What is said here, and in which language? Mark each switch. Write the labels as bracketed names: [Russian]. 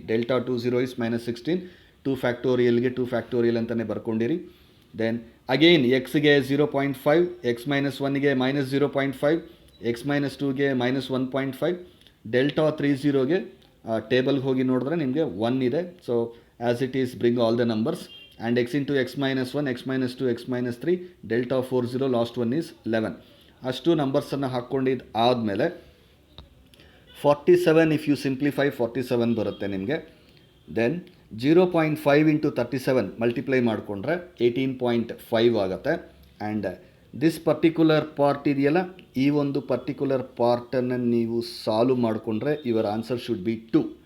[Kannada] Delta 20 is minus 16. 2 ಫ್ಯಾಕ್ಟೋರಿಯಲ್ಗೆ 2 factorial ಅಂತಲೇ ಬರ್ಕೊಂಡಿರಿ. Then again ಎಕ್ಸ್ಗೆ 0.5, X minus 1ಗೆ minus 0.5, X minus 2ಗೆ minus 1.5. Delta 30ಗೆ ಟೇಬಲ್ಗೆ ಹೋಗಿ ನೋಡಿದ್ರೆ ನಿಮಗೆ 1 ಇದೆ. [English] So as it is bring all the numbers and x into x minus 1, x minus 2, x minus 3, delta 4 0, last one is 11. [Kannada] ಅಷ್ಟು ನಂಬರ್ಸನ್ನು ಹಾಕ್ಕೊಂಡಿದ್ದು ಆದಮೇಲೆ 47 if you simplify 47 ಬರುತ್ತೆ ನಿಮಗೆ. Then 0.5 into 37 multiply ಮಾಡಿಕೊಂಡ್ರೆ 18.5 ಆಗುತ್ತೆ. ಆ್ಯಂಡ್ ದಿಸ್ ಪರ್ಟಿಕ್ಯುಲರ್ ಪಾರ್ಟ್ ಇದೆಯಲ್ಲ, ಈ ಒಂದು particular ಪಾರ್ಟನ್ನು ನೀವು ಸಾಲ್ವ್ ಮಾಡಿಕೊಂಡ್ರೆ [English] Your answer should be 2.